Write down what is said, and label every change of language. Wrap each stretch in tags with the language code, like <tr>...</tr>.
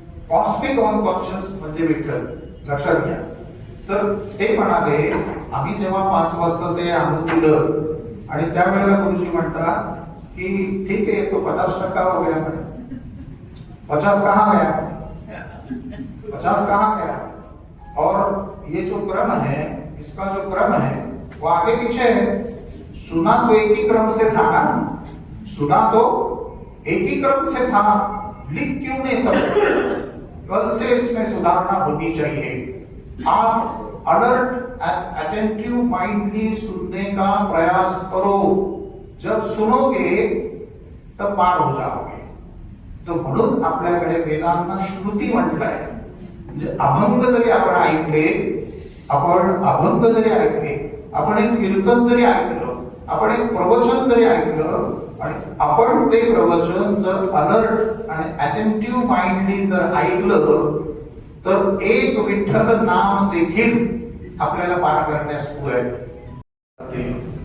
<mr>Cosmic unconscious म्हणजे विठ्ठल, लक्षात घ्या. तर ते म्हणाले, आम्ही जेव्हा 5 वाजता ते आणून दिलं आणि त्यावेळेला गुरुजी म्हणतात कि</mr> <hi>ठीक है तो 50% हो गया, 50 कहाँ गया,</hi> <mr>50 कहाँ गया.</mr> <hi>और ये जो क्रम है, इसका जो क्रम है वो आगे पीछे है. सुना तो एक ही क्रम से था ना, सुना तो एक ही क्रम से था, लिख क्यों नहीं सकते. कल से इसमें सुधारना होनी चाहिए. आप</hi> <en>alert and attentive mindly</en> <hi>सुनने का प्रयास करो. जब सुनोगे तब पार हो जाओगे.</hi> <mr>तो म्हणून आपल्याकडे वेदांना श्रुती म्हटलंय. म्हणजे अभंग जरी आपण ऐकले, अभंग जरी ऐकले, आपण एक कीर्तन जरी ऐकलं, आपण एक प्रवचन जरी ऐकलं आणि आपण ते प्रवचन जर अलर्ट आणि अटेंटिव्ह माइंडली जर ऐकलं तर एक विठ्ठल नाम देखील आपल्याला पार करण्यास पुढे आहे.</mr>